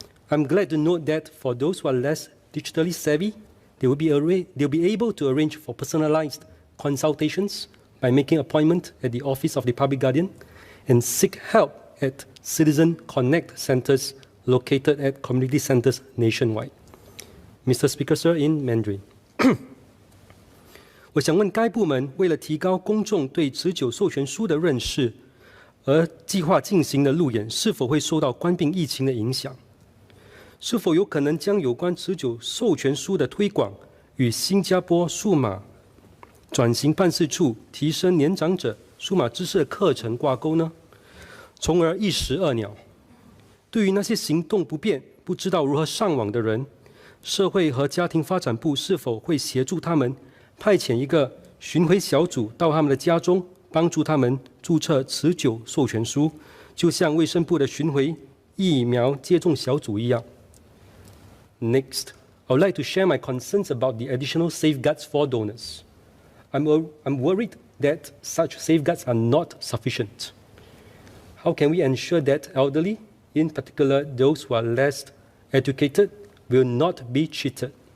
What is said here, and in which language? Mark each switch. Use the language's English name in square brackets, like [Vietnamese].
[English] I'm glad to note that for those who are less digitally savvy, they'll be able to arrange for personalized consultations by making appointment at the Office of the Public Guardian and seek help at Citizen Connect centers located at community centers nationwide. Mr. Speaker, sir, in Mandarin. [Chinese] 我想问该部门为了提高公众对持久授权书的认识，而计划进行的路演是否会受到冠病疫情的影响？是否有可能将有关持久授权书的推广与新加坡数码转型办事处提升年长者数码知识的课程挂钩呢？从而一石二鸟。对于那些行动不便、不知道如何上网的人，社会和家庭发展部是否会协助他们派遣一个巡回小组到他们的家中，帮助他们注册持久授权书，就像卫生部的巡回疫苗接种小组一样。 [English] Next, I would like to share my concerns about the additional safeguards for donors. I'm worried that such safeguards are not sufficient. How can we ensure that elderly, in particular those who are less educated, will not be cheated?